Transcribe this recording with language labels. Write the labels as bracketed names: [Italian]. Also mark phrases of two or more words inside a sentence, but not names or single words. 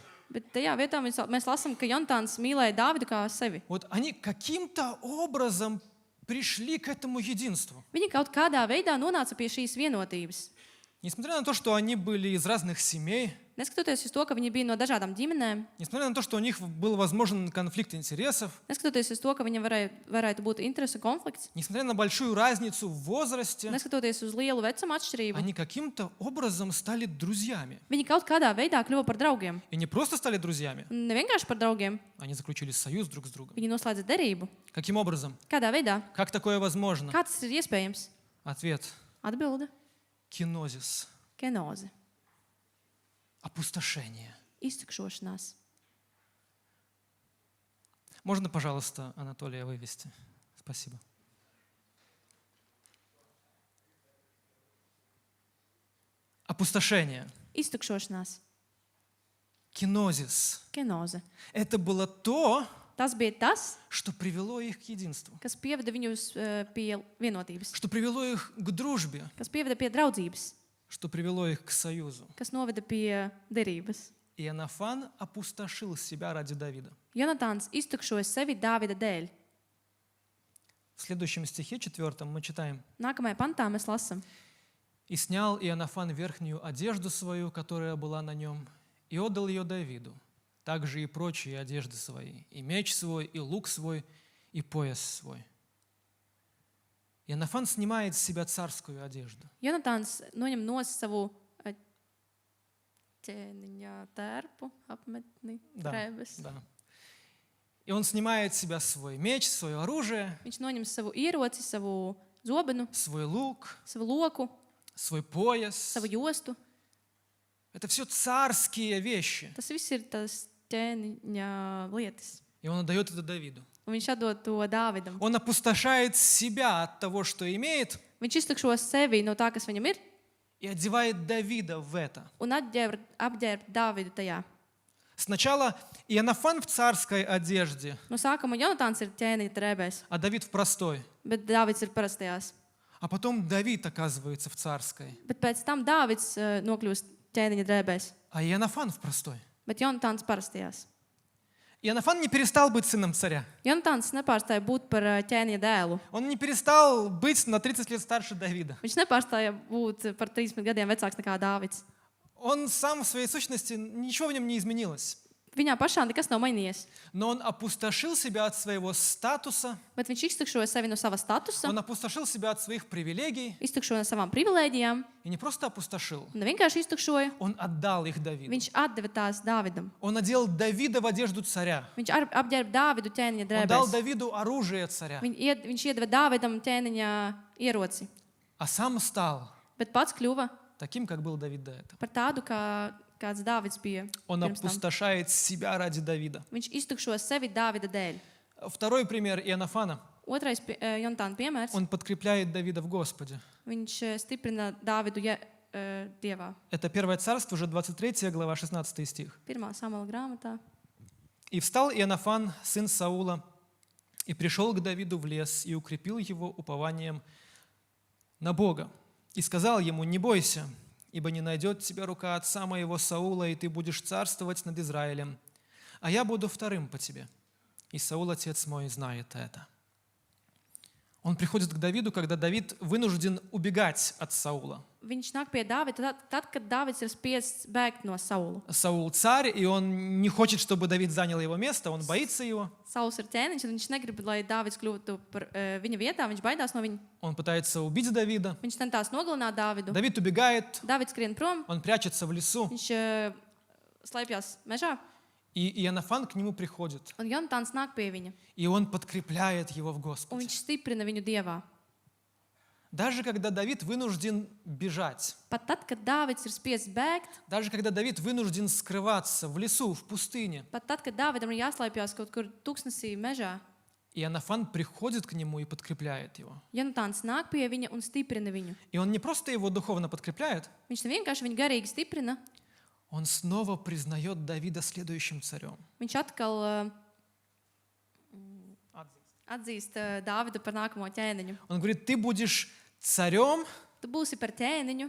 [Latvian] Bet tajā vietā mēs lasām, ka Jonatāns mīlēja Dāvidu kā sevi. [Russian] Вот они каким-то образом пришли к этому единству. [Latvian] Viņi kaut kādā veidā nonāca pie šīs vienotības. [Russian] Несмотря на то, что они были из разных семей, [Latvian] Neskatoties uz to, ka viņi bija no dažādām ģimenēm, [Russian] несмотря на то, что у них был возможен конфликт интересов, [Latvian] neskatoties uz to, ka viņam varētu būt interesu konflikts, [Russian] несмотря на большую разницу в возрасте, [Latvian] neskatoties uz lielu vecuma atšķirību, [Russian] они каким-то образом стали друзьями. [Latvian] viņi kaut kādā veidā kļuva par draugiem. [Russian] И не просто стали друзьями, [Latvian] Ne vienkārši par draugiem, [Russian] они заключили союз друг с другом. [Latvian] viņi noslēdza derību. [Russian] Каким образом? [Latvian] Kādā veidā? [Russian] Как такое возможно? [Latvian] Kā tas ir iespējams? [Russian] Ответ [Latvian] Atbilde [Russian] – кинозис, [Latvian] - kenoze, [Russian] опустошение. [Latvian] iztukšošanās. [Russian] Можно, пожалуйста, Анатолия вывести? Спасибо. Опустошение, [Latvian] Iztukšošanās, [Russian] кинозис. [Latvian] kenoze. [Russian] Это было то, [Latvian] Tas bija tas, [Russian] что привело их к единству, [Latvian] kas pieveda viņus pie vienotības, [Russian] что привело их к дружбе, [Latvian] kas pieveda pie draudzības, [Russian] что привело их к союзу. [Latvian] kas noveda pie derības. [Russian] Иоаннафан опустошил себя ради Давида. [Latvian] Jonatāns iztukšoja sevi Dāvida dēļ. [Russian] В следующем стихе, 4, мы читаем. [Latvian] Nākamajā pantā mēs lasām. [Russian] «И снял Иоаннафан верхнюю одежду свою, которая была на нем, и отдал ее Давиду, также и прочие одежды свои, и меч свой, и лук свой, и пояс свой». Иоаннафан снимает с себя царскую одежду. [Latvian] Jonatāns noņem no savu ķēniņa tērpu, apmetni, [Russian] Да, [Latvian] drēbes. [Russian] да. И он снимает с себя свой меч, свое оружие, [Latvian] Viņš noņem savu ieroci, savu zobenu, [Russian] свой лук, [Latvian] savu loku, [Russian] свой пояс. [Latvian] savu jostu. [Russian] Это все царские вещи. [Latvian] Tas viss ir tas ķēniņa lietas. [Russian] И он отдает это Давиду. [Latvian] Un viņš atdod to Dāvidam. [Russian] Он опустошает себя от того, что имеет, [Latvian] Viņš iztukšo sevi no tā, kas viņam ir, [Russian] и одевает Давида в это. [Latvian] un apģērb Dāvidu tajā. [Russian] Сначала Иоаннафан в царской одежде, [Latvian] No sākuma Jonatāns ir ķēniņa drēbēs, [Russian] а Давид в простой. [Latvian] bet Dāvids ir parastajās. [Russian] А потом Давид оказывается в царской, [Latvian] Bet pēc tam Dāvids nokļūst ķēniņa drēbēs, [Russian] а Иоаннафан в простой. [Latvian] bet Jonatāns parastajās. [Russian] Иоаннафан не перестал быть сыном царя. [Latvian] Jonatāns nepārstāja būt par ķēniņa dēlu. [Russian] Он не перестал быть на 30 лет старше Давида. [Latvian] Viņš nepārstāja būt par 30 gadiem vecāks nekā Dāvids. [Russian] Он сам в своей сущности, ничего в нем не изменилось. [Latvian] Viņā pašā nekas nav mainījies, [Russian] Но он опустошил себя от своего статуса, [Latvian] bet viņš iztukšoja sevi no sava statusa, [Russian] он опустошил себя от своих привилегий. [Latvian] iztukšoja no savām privilēģijām, [Russian] И не просто опустошил, [Latvian] un ne vienkārši iztukšoja, [Russian] он отдал их Давиду. [Latvian] viņš atdeva tās Dāvidam. [Russian] Он одел Давида в одежду царя. [Latvian] Viņš apģērba Dāvidu ķēniņa [Russian] Он дал [Latvian] drēbēs. [Russian] Давиду оружие царя. [Latvian] Viņš iedeva Dāvidam ķēniņa ieroci, [Russian] А сам стал [Latvian] bet pats kļuva [Russian] таким, как был Давид до этого. [Latvian] par tādu, kāds Dāvids bija [Russian] Он [Latvian] pirms tam. [Russian] опустошает себя ради Давида. [Latvian] Viņš iztukšo sevi Dāvida dēļ. [Russian] Второй пример Иоаннафана. [Latvian] Otrais Jonatāna piemērs. [Russian] Он подкрепляет Давида в Господе. [Latvian] Viņš stiprina Dāvidu Dievā. [Russian] Это 1 Царство, уже 23 глава, 16 стих. [Latvian] 1. Samuela grāmatā. [Russian] «И встал Иоаннафан, сын Саула, и пришел к Давиду в лес, и укрепил его упованием на Бога. И сказал ему: не бойся, ибо не найдет тебя рука отца моего Саула, и ты будешь царствовать над Израилем, а я буду вторым по тебе. И Саул, отец мой, знает это». Он приходит к Давиду, когда Давид вынужден убегать от Саула. [Latvian] viņš nāk pie Dāvida tad, kad Dāvids ir spiests bēgt no Saula. [Russian] Саул царь, и он не хочет, чтобы Давид занял его место, он боится его. [Latvian] Sauls ir ķēniņš, un viņš negrib, lai Dāvids kļūtu par viņa vietā, viņš baidās no viņa. [Russian] Он пытается убить Давида. [Latvian] Viņš centās nogalināt Dāvidu. [Russian] Давид убегает, [Latvian] Dāvids skrien prom, [Russian] он прячется в лесу, [Latvian] viņš slēpjas mežā, [Russian] и Иоаннафан к нему приходит, [Latvian] un Jonatāns nāk pie viņa, [Russian] и он подкрепляет его в [Latvian] un [Russian] Господе. [Latvian] viņš stiprina viņu Dievā. [Russian] Даже когда Давид вынужден бежать, [Latvian] Pat tad, kad Dāvids ir spiests bēgt, [Russian] даже когда Давид вынужден скрываться в лесу, в пустыне, [Latvian] pat tad, kad Dāvidam ir jāslēpjas kaut kur tūkstnesī mežā, [Russian] Иоаннафан приходит к нему и подкрепляет его. [Latvian] Jonatāns nāk pie viņa un stiprina viņu. [Russian] И он не просто его духовно подкрепляет, [Latvian] Viņš nevienkārši viņu garīgi stiprina, [Russian] он снова признает Давида следующим царем. [Latvian] viņš atkal atzīst Dāvidu par nākamo ķēniņu. [Russian] Он говорит, ты будешь царем, [Latvian] Tu būsi par ķēniņu,